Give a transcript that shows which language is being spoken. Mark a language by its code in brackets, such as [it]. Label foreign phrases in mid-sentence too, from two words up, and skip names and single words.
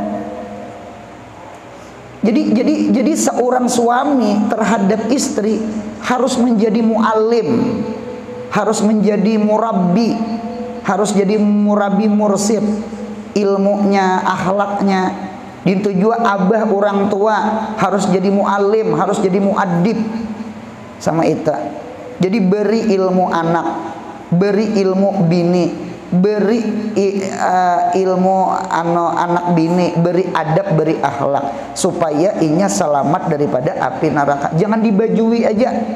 [bjn] Jadi seorang suami terhadap istri harus menjadi muallim, harus menjadi murabbi, harus jadi [ar] مربي مرشد, [bjn] ilmunya, akhlaknya. Dituju abah orang tua harus jadi muallim, harus jadi muaddib sama itu. Jadi beri ilmu anak, beri ilmu bini, beri ilmu anak bini, beri adab, beri akhlak, supaya inya selamat daripada api neraka. Jangan dibajui aja.